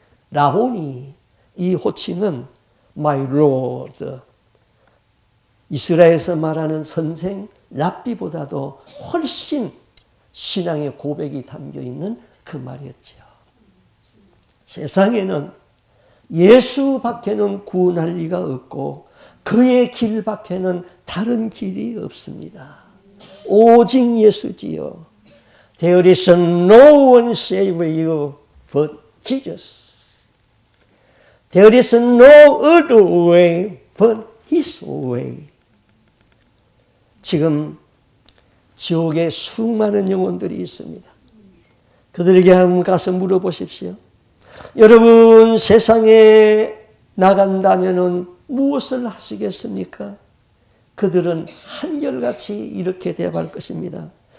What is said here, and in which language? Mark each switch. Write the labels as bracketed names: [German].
[Korean] 라보니 이 호칭은 [English] my lord [Korean] 이스라엘에서 말하는 선생 랍비보다도 훨씬 신앙의 고백이 담겨있는 그 말이었죠. 세상에는 예수밖에는 구원할 리가 없고 그의 길밖에는 다른 길이 없습니다. 오직 예수지요. [English] There is no one save you but Jesus. There is no other way but His way. [Korean] 지금 지옥에 수많은 영혼들이 있습니다. 그들에게 한번 가서 물어보십시오. 여러분 세상에 나간다면 무엇을 하시겠습니까? 그들은 한결같이 이렇게 대답할 것입니다.